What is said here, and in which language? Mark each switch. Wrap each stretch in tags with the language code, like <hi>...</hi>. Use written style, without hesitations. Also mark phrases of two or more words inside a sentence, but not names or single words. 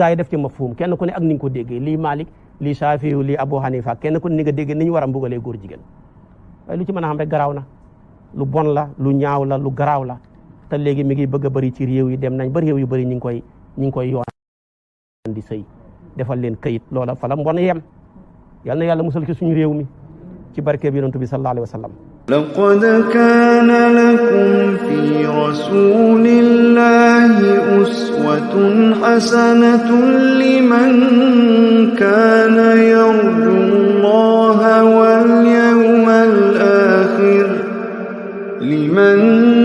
<wo>yi def ci mafhum kenn ku ne ak ni nga ko déggee lii Malik lii Shafi'i lii Abu Hanifa kenn ku ne ni nga déggee ni ñu war a mbugalee góor jigéen waaye lu ci mën a xam rek garaaw na lu bon la lu ñaaw la lu garaaw la te léegi mi ngi bëgg a bëri ci réew yi dem nañ ba réew yu bëri ñi ngi koy yoon di sëy defal leen kayit loola fa la mbon yem yal na yàlla musal ci suñu réew mi ci barke bi yonent bi</wo> <ar>صلى الله عليه وسلم لقد كان لكم في رسول الله أسوة حسنة لمن كان يرجو الله واليوم الآخر</ar>